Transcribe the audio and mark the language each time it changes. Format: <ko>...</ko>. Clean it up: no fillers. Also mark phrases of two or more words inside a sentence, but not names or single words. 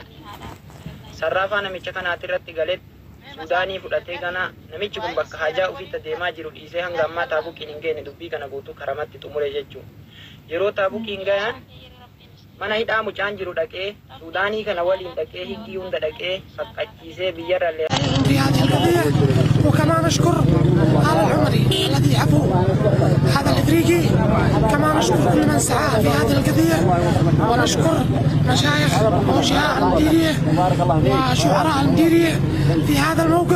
<om>Sarraafaa namicha kanaatirratti galetti Suudaanii fudhatee gana namichi kun bakka hajaa ofiitti deemaa jiru dhiisee hanga ammaa taabuqiin hin geenye dubbii kana guutuu karamatti xumure jechuudha. Yeroo taabuqiin gayan mana hidhaa mucaan jiru dhaqee Suudaanii kana waliin dhaqee higgii hunda dhaqee faqqachiisee biyyarra illee.</om> <ar>وكما نشكر آل العمري الذي عفو هذا الإفريقي، كما نشكر كل من سعى في هذه القضية، ونشكر مشايخ وأوجهاء المديرية وشعراء المديرية في هذا الموقف.</ar>